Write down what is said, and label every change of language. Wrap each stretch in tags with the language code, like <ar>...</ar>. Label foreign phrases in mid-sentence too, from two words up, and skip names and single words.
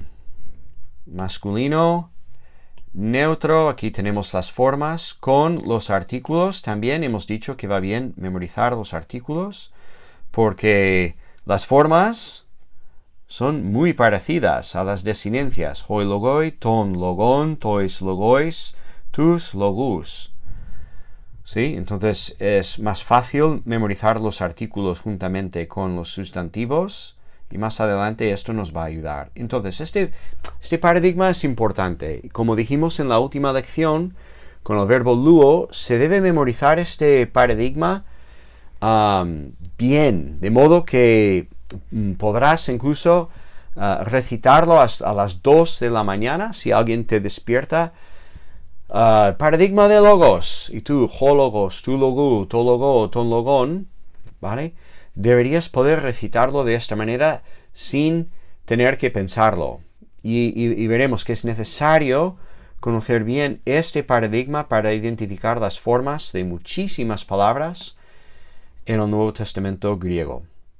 <es>Masculino, neutro, aquí tenemos las formas con los artículos. También hemos dicho que va bien memorizar los artículos porque las formas son muy parecidas a las desinencias.</es> <el>οἱ λόγοι, τῶν λόγων, τοῖς λόγοις, τοὺς λόγους.</el> <es>¿Sí? Entonces es más fácil memorizar los artículos juntamente con los sustantivos y más adelante esto nos va a ayudar. Entonces este paradigma es importante. Como dijimos en la última lección, con el verbo luo se debe memorizar este paradigma bien, de modo que podrás incluso recitarlo a las 2 de la mañana si alguien te despierta. Paradigma de logos y tú,</es> <el>ὁ λόγος, τοῦ λόγου, τῷ λόγῳ, τὸν λόγον,</el> <es>¿vale? Deberías poder recitarlo de esta manera sin tener que pensarlo. Y veremos que es necesario conocer bien este paradigma para identificar las formas de muchísimas palabras en el Nuevo Testamento griego.</es>